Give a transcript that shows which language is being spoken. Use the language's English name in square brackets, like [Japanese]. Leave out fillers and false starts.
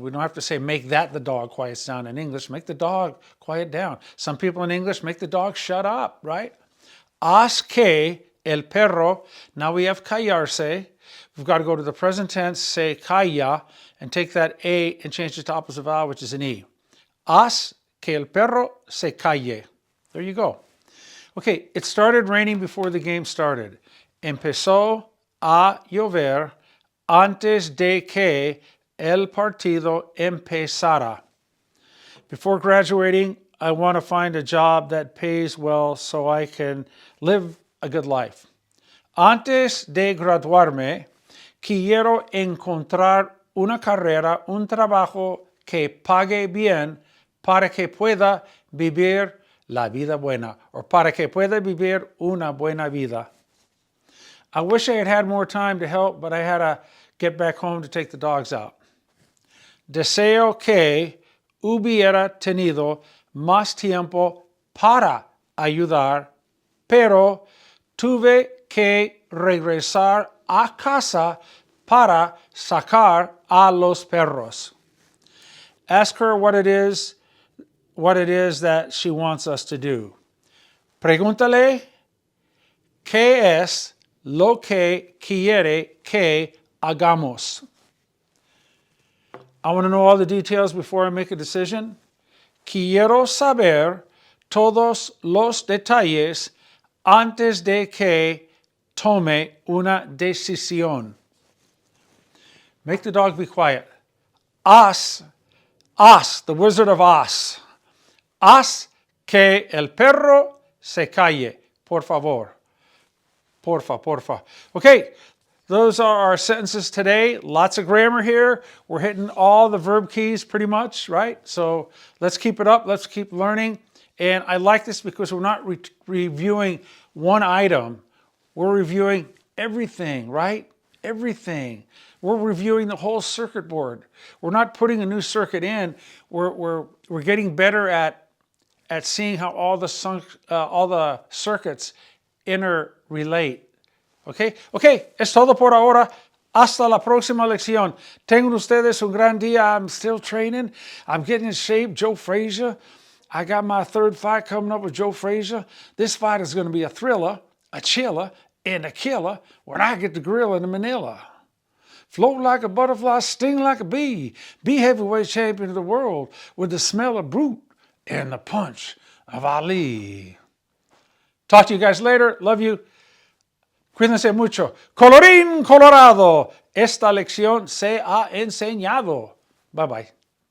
[English] We don't have to say make that the dog quiets down in English. Make the dog quiet down. Some people in English make the dog shut up, right? [Spanish] Haz que el perro, [English] now we have callarse. We've got to go to the present tense, say calla, and take that A and change it to opposite vowel, which is an E. [Spanish] Haz que el perro se calle. [English] There you go. Okay, it started raining before the game started. [Spanish] Empezó a llover antes de que el partido empezara. [English] Before graduating, I want to find a job that pays well so I can live a good life. [Spanish] Antes de graduarme, quiero encontrar una carrera, un trabajo que pague bien para que pueda vivir la vida buena, or para que pueda vivir una buena vida. [English] I wish I had had more time to help, but I had to get back home to take the dogs out. [Spanish] Deseo que hubiera tenido más tiempo para ayudar, pero tuve que regresar a casa para sacar a los perros. [English] Ask her what it is that she wants us to do. [Spanish] Pregúntale qué es lo que quiere que hagamos. [English] I want to know all the details before I make a decision. [Spanish] Quiero saber todos los detalles antes de que tome una decisión. [English] Make the dog be quiet. Haz, the Wizard of Oz. [Spanish] Haz que el perro se calle, por favor. Porfa. [English] Okay, those are our sentences today. Lots of grammar here. We're hitting all the verb keys pretty much, right? So let's keep it up. Let's keep learning. And I like this because we're not reviewing one item. We're reviewing everything, right? Everything. We're reviewing the whole circuit board. We're not putting a new circuit in. We're getting better at seeing how all the circuits interrelate. [Spanish] Okay, es todo por ahora. Hasta la próxima lección. Tengan ustedes un gran día. [English] I'm still training. I'm getting in shape. Joe Frazier. I got my third fight coming up with Joe Frazier. This fight is going to be a thriller, a chiller, and a killer when I get the grill in Manila. Float like a butterfly, sting like a bee. Be heavyweight champion of the world with the smell of brute and the punch of Ali. Talk to you guys later. Love you. [Spanish] Cuídense mucho. Colorín colorado. Esta lección se ha enseñado. [English] Bye bye.